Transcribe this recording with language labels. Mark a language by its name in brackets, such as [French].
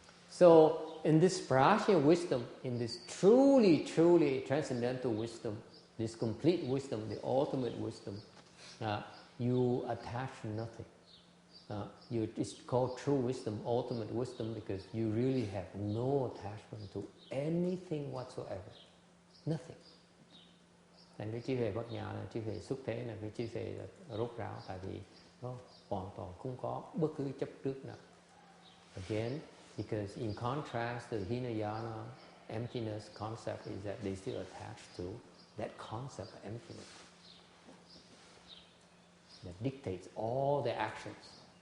[English] So, in this prajna wisdom, in this truly, truly transcendental wisdom, this complete wisdom, the ultimate wisdom, you attach nothing. It's called true wisdom, ultimate wisdom, because you really have no attachment to anything whatsoever. Nothing. [Vietnamese] Thành cái trí huệ bát nhã là trí huệ xuất thế, là cái trí huệ rốt ráo, tại vì nó hoàn toàn không có bất cứ chấp trước nào. [English] Again, because in contrast to Hinayana emptiness concept is that they still attach to that concept of emptiness that dictates all their actions.